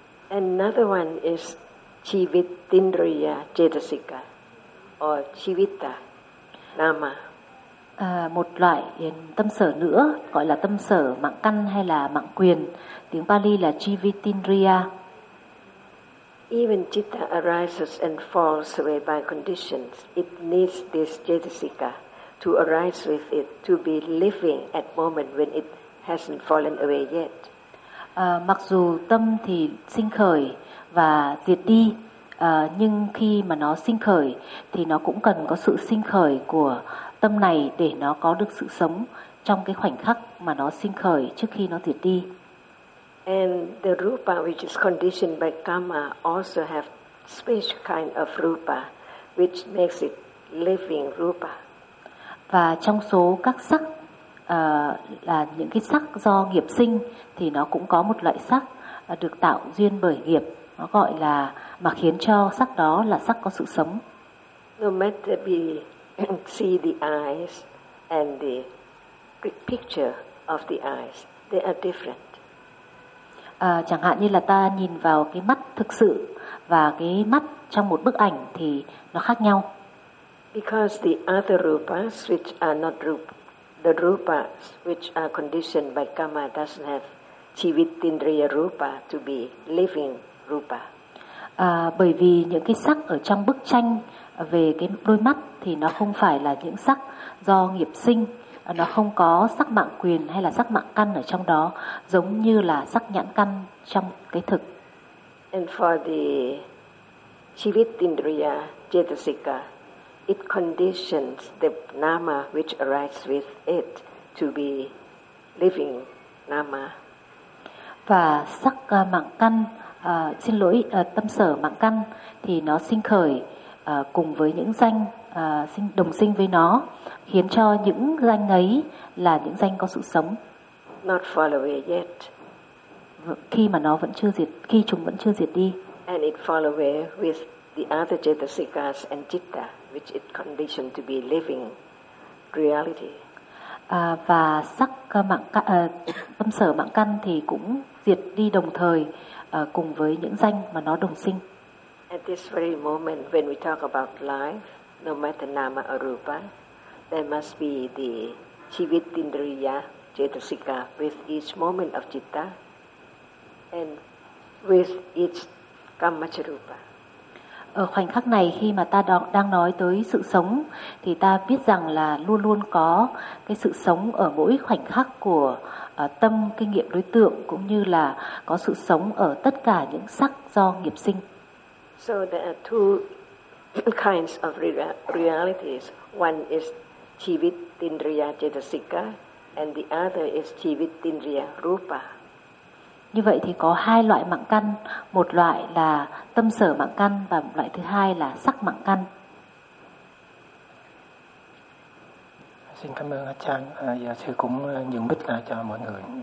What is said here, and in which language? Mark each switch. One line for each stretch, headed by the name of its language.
English: Another one is Chivitindriya Cetasika or Chivita Nama.
Vietnamese: Một loại tâm sở nữa gọi là tâm sở mạng căn hay là mạng quyền, tiếng Pali là Chivitindriya.
English: Even citta arises and falls away by conditions, it needs this cetasika to arise with it, to be living at moment when it hasn't fallen away yet.
Vietnamese: Mặc dù tâm thì sinh khởi và diệt đi, nhưng khi mà nó sinh khởi thì nó cũng cần có sự sinh khởi của tâm này để nó có được sự sống trong cái khoảnh khắc mà nó sinh khởi trước khi nó diệt đi.
English: And the rupa which is conditioned by karma also have special kind of rupa which makes it living rupa.
Vietnamese: Và trong số các sắc là những cái sắc do nghiệp sinh thì nó cũng có một loại sắc được tạo duyên bởi nghiệp, nó gọi là mà khiến cho sắc đó là sắc có sự sống.
English: No matter be see the eyes and the picture of the eyes, they are different.
Vietnamese: Chẳng hạn như là ta nhìn vào cái mắt thực sự và cái mắt trong một bức ảnh thì nó khác nhau.
English: Because the other rupas which are not rupa, the rupas which are conditioned by karma doesn't have jivitindriya rupa to be living rupa.
Vietnamese: Bởi vì những cái sắc ở trong bức tranh về cái đôi mắt thì nó không phải là những sắc do nghiệp sinh. Nó không có sắc mạng quyền hay là sắc mạng căn ở trong đó, giống như là sắc nhãn căn trong cái thực.
English: And for the jivitindriya cetasika, it conditions the nama which arises with it to be living nama.
Vietnamese: Và sắc mạng căn, xin lỗi, tâm sở mạng căn thì nó sinh khởi cùng với những danh sinh đồng sinh với nó, khiến cho những danh ấy là những danh có sự sống.
English: Not fall away yet.
Vietnamese: Khi mà nó vẫn chưa diệt, khi chúng vẫn chưa diệt đi.
English: And it fall away with the other cetasikas and citta, which it conditioned to be living reality.
Vietnamese: Và sắc mạng căn, tâm sở mạng căn thì cũng diệt đi đồng thời cùng với những danh mà nó đồng sinh.
English: At this very moment when we talk about life, no matter nama or rupa, there must be the jivitindriya cetasika with each moment of citta and with each kammacharupa.
Vietnamese: Ở khoảnh khắc này khi mà ta đang nói tới sự sống thì ta biết rằng là luôn luôn có cái sự sống ở mỗi khoảnh khắc của tâm kinh nghiệm đối tượng, cũng như là có sự sống ở tất cả những sắc do nghiệp sinh.
English: So there are two kinds of realities. One is jivitindriya cetasika and the other is jivitindriya rupa.
Vietnamese: Như vậy thì có hai loại mạng căn, một loại là tâm sở mạng căn và loại thứ hai là sắc mạng căn. Xin cảm ơn Achan. Giờ sư cũng nhường mic lại cho mọi người.